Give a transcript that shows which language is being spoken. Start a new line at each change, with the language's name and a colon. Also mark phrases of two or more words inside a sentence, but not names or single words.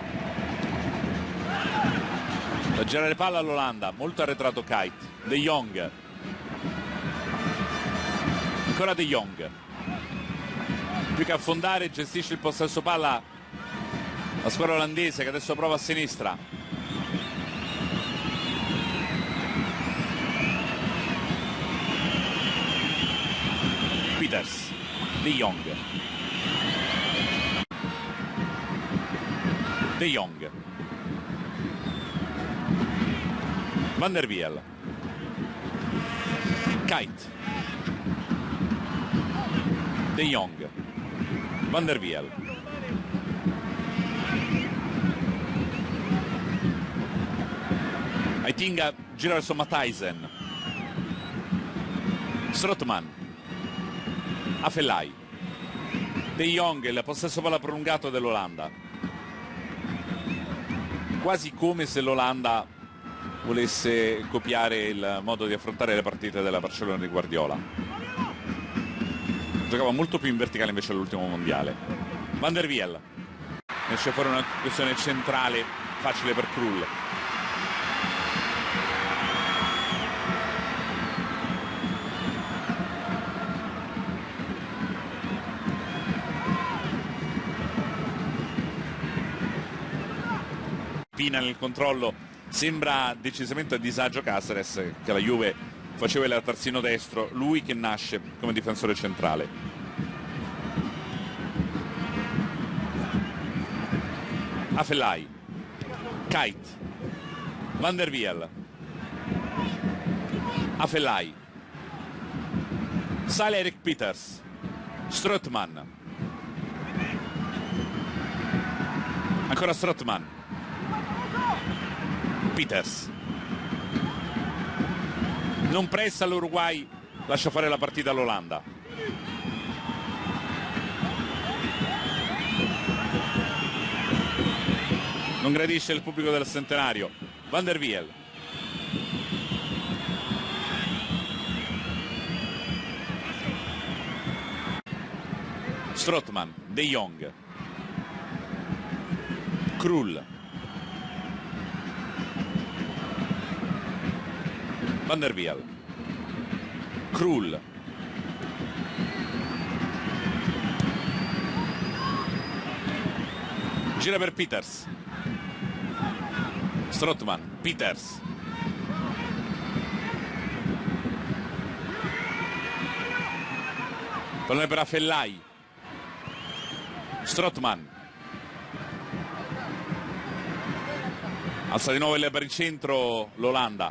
Italian: Da girare palla all'Olanda, molto arretrato Kuyt. De Jong. Ancora De Jong. Più che affondare gestisce il possesso palla la squadra olandese, che adesso prova a sinistra. Pieters. De Jong. De Jong. Van der Wiel. Kuyt. De Jong. Van der Wiel. Aitinga gira verso Matthijsen. Strootman. Afellay. De Jong, il possesso palla prolungato dell'Olanda. Quasi come se l'Olanda volesse copiare il modo di affrontare le partite della Barcellona di Guardiola. Giocava molto più in verticale invece all'ultimo mondiale. Van der Wiel. Esce fuori una questione centrale facile per Krul. Pina nel controllo, sembra decisamente a disagio Cáceres, che la Juve faceva il terzino destro, lui che nasce come difensore centrale. Afellay. Kuyt. Van der Wiel. Afellay. Sale Erik Pieters. Strootman. Ancora Strootman. Pieters. Non pressa l'Uruguay, lascia fare la partita all'Olanda. Non gradisce il pubblico del centenario. Van der Wiel. Strootman. De Jong. Krul. Van der Wiel. Krul. Gira per Pieters. Strootman. Pieters. Pallone per Afellay. Strootman. Alza di nuovo il baricentro l'Olanda.